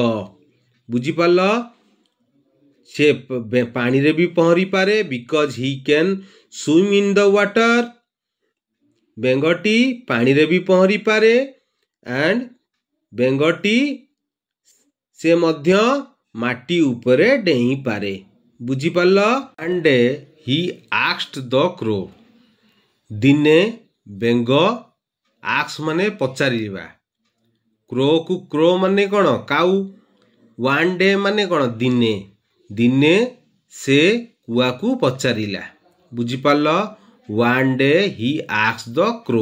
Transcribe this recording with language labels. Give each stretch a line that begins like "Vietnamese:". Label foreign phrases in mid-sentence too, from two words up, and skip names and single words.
Odia: ବୁଝିପାରିଲ? ସେ ପାଣିରେ ବି ପହଁରି ପାରେ।
English: because he can swim in the water.
Odia: ବେଙ୍ଗଟି ପାଣିରେ ବି ପହଁରି ପାରେ। ଆଣ୍ଡ ବେଙ୍ଗଟି ସେ ମଧ୍ୟ ମାଟି ଉପରେ ଡେଇଁ ପାରେ। ବୁଝିପାରିଲ?
English: one day he asked the crow।
Odia: ଦିନେ ବେଙ୍ଗ, ଆକ୍ସ ମାନେ ପଚାରିବା, କ୍ରୋକୁ, କ୍ରୋ ମାନେ କ'ଣ କାଉ,
English: one day
Odia: ମାନେ କ'ଣ ଦିନେ। ଦିନେ ସେ କୁଆକୁ ପଚାରିଲା।
English: ବୁଝିପାରିଲ? one day he asked the crow.